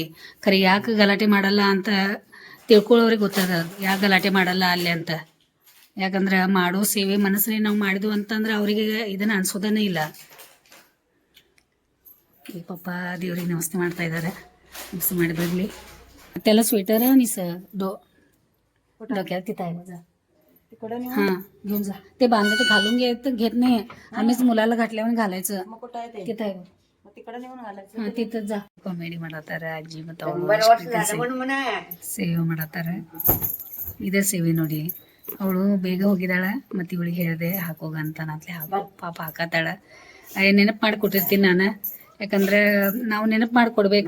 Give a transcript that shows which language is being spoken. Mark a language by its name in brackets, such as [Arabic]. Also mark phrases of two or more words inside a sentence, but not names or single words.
[Kannada] ಖರೆ ಯಾಕೆ ಗಲಾಟೆ ಮಾಡಲ್ಲ ಅಂತ ತಿಳ್ಕೊಳ್ಳೋರಿಗೆ ಗೊತ್ತದ, ಯಾಕೆ ಗಲಾಟೆ ಮಾಡಲ್ಲ ಅಲ್ಲಿ ಅಂತ. ಯಾಕಂದ್ರೆ ಮಾಡೋ ಸೇವೆ ಮನಸ್ಸಿಗೆ ನಾವು ಮಾಡಿದ್ವು ಅಂತಂದ್ರೆ ಅವರಿಗೆ ಇದನ್ನು ಅನ್ಸೋದನ್ನೇ ಇಲ್ಲ. ಈ ಪಾಪ ದೇವ್ರಿಗೆ ನಮಸ್ತೆ ಮಾಡ್ತಾ ಇದ್ದಾರೆ. ನಮಸ್ತೆ ಮಾಡಿ ಬರಲಿ. [Marathi] मत्तेला स्वेटर आणि डोक्यात आहे माझा. हां घेऊन जा. ते बांधलं ते घालून घेत नाही. आम्हीच मुलाला घातल्यावर घालायचं. तिथं आहे हां तिथंच जा. [Kannada] कॉमेडी ಮಾಡತ್ತಾರ ಅಜ್ಜಿ ಮತ್ತು ಸೇವೆ ಮಾಡತ್ತಾರ. ಇದೇ ಸೇವೆ ನೋಡಿ. ಅವಳು ಬೇಗ ಹೋಗಿದ್ದಾಳ, ಮತ್ತು ಇವಳಿಗೆ ಹೇಳಿದೆ ಹಾಕೋಗಂತ ನಾತ್ಲೆ ಹಾಕೋ ಪಾಪ ಹಾಕತ್ತಾಳ. ನೆನಪು ಮಾಡಿ ಕೊಟ್ಟಿರ್ತೀನಿ ನಾನು, ಯಾಕಂದ್ರೆ ನಾವು ನೆನಪು ಮಾಡಿಕೊಡ್ಬೇಕು.